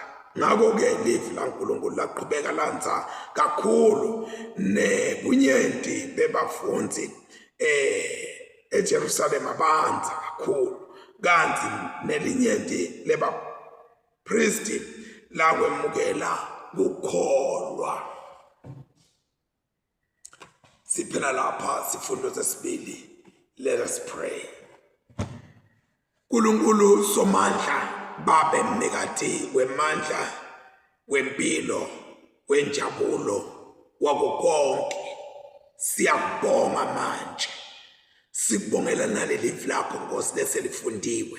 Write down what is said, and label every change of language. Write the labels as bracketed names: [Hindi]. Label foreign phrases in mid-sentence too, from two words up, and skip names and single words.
[Swati] Ngakho-ke livi laNkulunkulu laqhubeka lanza kakhulu nebunyenti bebafundzi eJerusalema banza kakhulu, kanti nelinyenti lebapristi lakwemukela kukholwa. Siphela lapha sifundo sesibili. [English] Let us pray. [Swati] Nkulunkulu somandla, Babe mnikati wemandla, wempilo, wenjabulo, wakukonke, siyakubonga manje. Sikubongela naleli livi lakho Nkosi leselifundiwe.